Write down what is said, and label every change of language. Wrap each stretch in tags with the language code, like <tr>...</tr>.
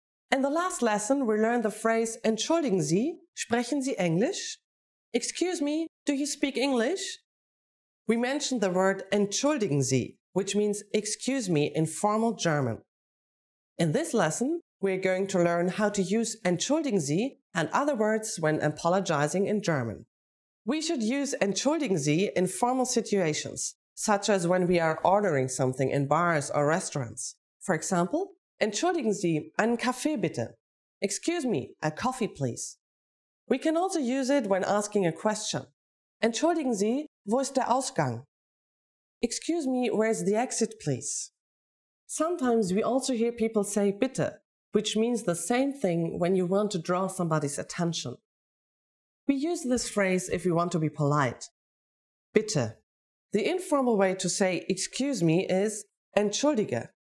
<en>In the last lesson, we learned the phrase</en> <de>Entschuldigen Sie, sprechen Sie Englisch?</de> <en>Excuse me, do you speak English? We mentioned the word Entschuldigen Sie, which means excuse me in formal German. In this lesson, we're going to learn how to use Entschuldigen Sie and other words when apologizing in German. We should use Entschuldigen Sie in formal situations, such as when we are ordering something in bars or restaurants. For example,</en> <de>Entschuldigen Sie, einen Kaffee bitte.</de> <en>Excuse me, a coffee please. We can also use it when asking a question.</en> <de>Entschuldigen Sie, wo ist der Ausgang?</de> <en>Excuse me, where's the exit please? Sometimes we also hear people say bitte, which means the same thing when you want to draw somebody's attention. We use this phrase if we want to be polite. Bitte. The informal way to say excuse me is entschuldige.</en>